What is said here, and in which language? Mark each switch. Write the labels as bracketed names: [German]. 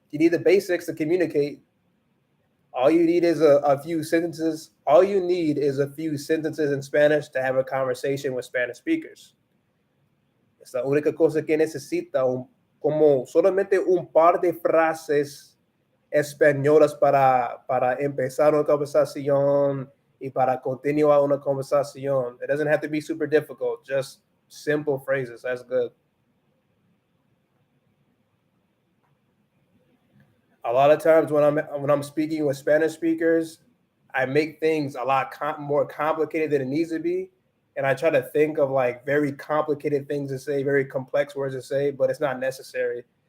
[English] You need the basics to communicate. All you need is a few sentences. All you need is a few sentences in Spanish to have a conversation with Spanish speakers. [Spanish] Es la única cosa que necesita, como solamente un par de frases españolas para empezar una conversación y para continuar una conversación. [English] It doesn't have to be super difficult, just simple phrases. That's good. A lot of times when I'm speaking with Spanish speakers, I make things a lot more complicated than it needs to be, and I try to think of like very complicated things to say, very complex words to say, but it's not necessary.